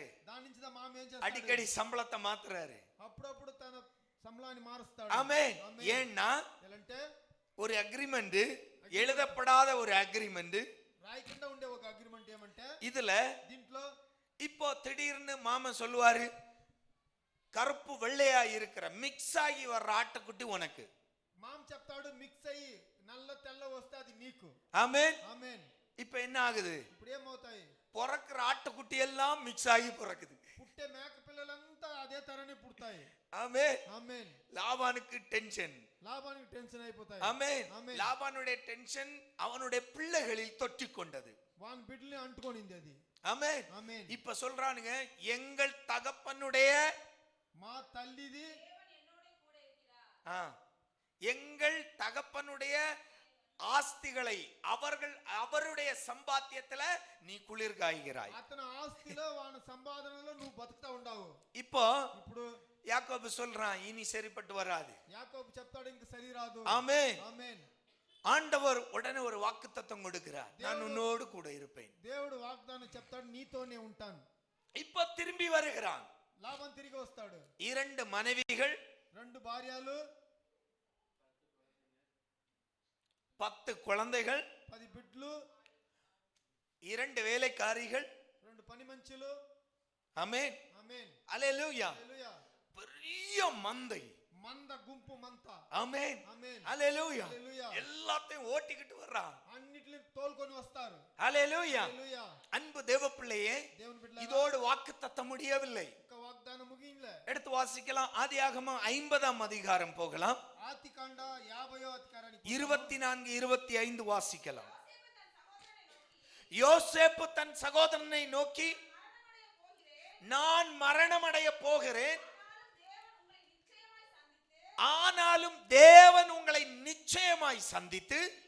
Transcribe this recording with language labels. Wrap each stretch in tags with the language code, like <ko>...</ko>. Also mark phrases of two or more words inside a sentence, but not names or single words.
<te>దాని నుంచి దా మామ ఏం చేస్తాడు?</te> <ta>அடிக்கடி சம்பளத்தை மாத்துறாரு.</ta> <te>అప్పుడప్పుడు తన సంబళాన్ని మారుస్తాడు.</te> <ta>ஆமென். ஏன்னா</ta> <te>ఎలాంటే</te> <ta>ஒரு அக்ரிமெண்ட், எழுதப்படாத ஒரு அக்ரிமெண்ட்,</ta> <te>రాయకుండా ఉండే ఒక అగ్రిమెంట్ ఏమంటే</te> <ta>இதுல</ta> <te>దీంట్లో</te> <ta>இப்போ திடீர்னு மாமா சொல்லுவாரு, கருப்பு வெள்ளையா இருக்கிற மிக்ஸ் ஆகி வர்ற ஆட்டுக்குட்டி உனக்கு.</ta> <te>మామ చెప్తాడు మిక్స్ అయ్యి నల్ల తెల్ల వస్తే అది నీకు.</te> <ta>ஆமென்.</ta> <te>ఆమేన్.</te> <ta>இப்ப என்ன ஆகுது?</ta> <te>ఇప్పుడు ఏమవుతాయి?</te> <ta>பிறக்கிற ஆட்டுக்குட்டி எல்லாம் மிக்ஸ் ஆகி பிறக்குது.</ta> <te>పుట్టే మేక పిల్లలంతా అదే తరనే పుడతాయి.</te> <ta>ஆமென்.</ta> <te>ఆమేన్.</te> <ta>லாபானுக்கு டென்ஷன்.</ta> <te>లాభానికి టెన్షన్ అయిపోతాయి.</te> <ta>ஆமென். ஆமென். லாபானுடைய டென்ஷன் அவனுடைய பிள்ளைகளில் தொற்றிக் கொண்டது.</ta> <te>వాని బిడ్డల్ని అంటుకొనింది అది.</te> <ta>ஆமென்.</ta> <te>ఆమేన్.</te> <ta>இப்ப சொல்றானுங்க, எங்கள் தகப்பனுடைய</ta> <te>మా తల్లిది</te> <ta>எங்கள் தகப்பனுடைய ஆஸ்திகளை அவருடைய சம்பாத்தியத்துல நீ குளிர் காய்கிறாய்.</ta> <te>అతని ఆస్తిలో వాని సంపాదనలో నువ్వు బతుకుతా ఉన్నావు.</te> <ta>இப்போ</ta> <te>ఇప్పుడు</te> <ta>யாக்கோபு சொல்றான், இனி சரிப்பட்டு வராது.</ta> <te>యాకోబు చెప్తాడు ఇంక సరి రాదు.</te> <ta>ஆமென்.</ta> <te>ఆమేన్.</te> <ta>ஆண்டவர் உடனே ஒரு வாக்குத்தத்தம் கொடுக்கிறார், நான் உன்னோடு கூட இருப்பேன்.</ta> <te>దేవుడు వాగ్దానం చెప్తాడు, నీతోనే ఉంటాను.</te> <ta>இப்ப திரும்பி வருகிறான்.</ta> <te>లాభం తిరిగి వస్తాడు.</te> <ta>2 மனைவிகள்,</ta> <te>2 భార్యలు,</te> <ta>10 குழந்தைகள்,</ta> <te>10 బిడ్డలు,</te> <ta>2 வேலைக்காரிகள்,</ta> <te>2 పని మంచులు.</te> <ta>ஆமென்.</ta> <te>ఆమేన్.</te> <ta>அல்லேலூயா.</ta> <te>హల్లెలూయా.</te> <ta>பெரிய மந்தை.</ta> <te>మంద గుంపు మంత.</te> <ta>ஆமென்.</ta> <te>ఆమేన్.</te> <ta>அல்லேலூயா.</ta> <te>హల్లెలూయా.</te> <ta>எல்லாத்தையும் ஓட்டிக்கிட்டு வர்றான்.</ta> <te>అన్నిటిని తోలుకొని వస్తారు.</te> <ta>அல்லேலூயா.</ta> <te>హల్లెలూయా.</te> <ta>அன்பு தேவ பிள்ளையே,</ta> <te>దేవుని బిడ్డలారా,</te> <ta>இதோடு வாக்குத்தத்தம் முடியவில்லை.</ta> <te>ఇంకా వాగ్దానం ముగియలే.</te> <ta>எடுத்து வாசிக்கலாம். ஆதியாகமம் 50ஆம் அதிகாரம் போகலாம்.</ta> <te>ఆదికాండ 50వ అధికారానికి</te> <ta>24, 25 வாசிக்கலாம். யோசேப்பு தன் சகோதரனை நோக்கி, நான் மரணமடைய போகிறேன், ஆனாலும் தேவன் உங்களை நிச்சயமாய் சந்தித்து</ta>